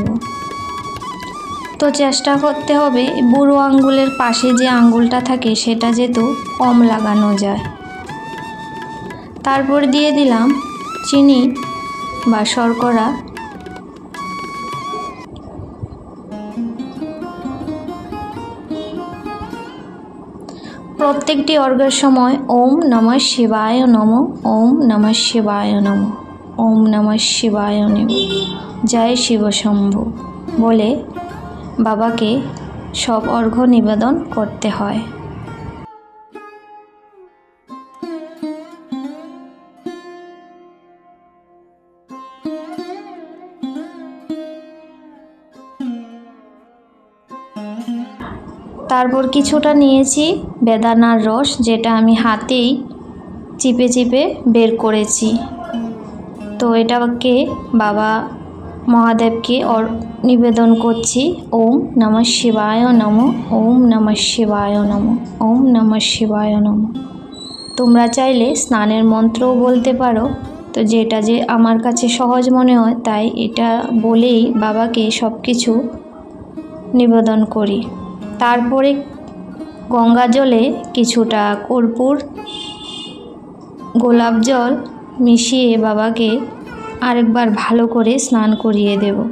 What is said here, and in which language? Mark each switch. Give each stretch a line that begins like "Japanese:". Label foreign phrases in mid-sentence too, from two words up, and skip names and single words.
Bangla: তো চেষ্টা করতে হবে বুড়ো আঙ্গুলের পাশে যে আঙ্গুলটা থাকে সেটা যেহেতু কম লাগানো যায়। তারপর দিয়ে দিলাম চিনি বা শর্করা। প্রত্যেকটি অর্ঘ্যের সময়
Sanskrit: ওম নমঃ শিবায় নমঃ ওম নমঃ শিবায় নমঃ ওম নমঃ শিবায় নমঃ জয় শিব শম্ভু
Bangla: বলে বাবাকে সব অর্ঘ্য নিবেদন করতে হয়। তারপর কিছুটা নিয়েছি বেদানার রস, যেটা আমি হাতেই চিপে চিপে বের করেছি। তো এটাকে বাবা মহাদেবকে নিবেদন করছি।
Sanskrit: ওম নমঃ শিবায় নমঃ ওম নমঃ শিবায় নমঃ ওম নমঃ শিবায় নমঃ।
Bangla: তোমরা চাইলে স্নানের মন্ত্রও বলতে পারো। তো যেটা যে আমার কাছে সহজ মনে হয় তাই এটা বলেই বাবাকে সব কিছু নিবেদন করি। তারপরে গঙ্গা জলে কিছুটা কর্পূর গোলাপ জল মিশিয়ে বাবাকে আরেকবার ভালো করে স্নান করিয়ে দেব।